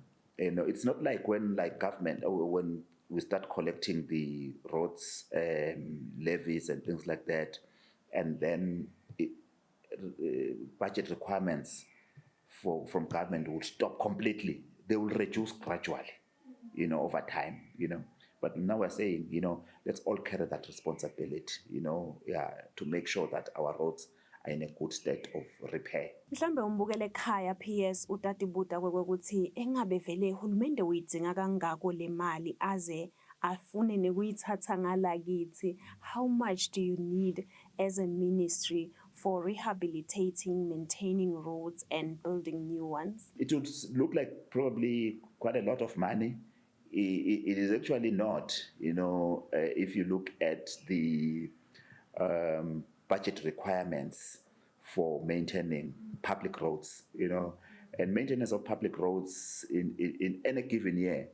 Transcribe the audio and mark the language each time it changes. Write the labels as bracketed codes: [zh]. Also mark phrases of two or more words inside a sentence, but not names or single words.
[en] It's not like when like government, when we start collecting the roads levies and things like that, and then budget requirements from government will stop completely. They will reduce gradually, over time, But now we're saying, let's all carry that responsibility, to make sure that our roads are in a good state of repair. [ss] Mhlambe umbukele ekhaya PS utatibuta kwekuthi engabe vele uhulumende uyidzinga kangako le mali aze afune nekuyithatha ngalakithi. [en] How much do you need as a ministry for rehabilitating, maintaining roads and building new ones? It would look like probably quite a lot of money. It is actually not, if you look at the budget requirements for maintaining public roads, and maintenance of public roads in any given year.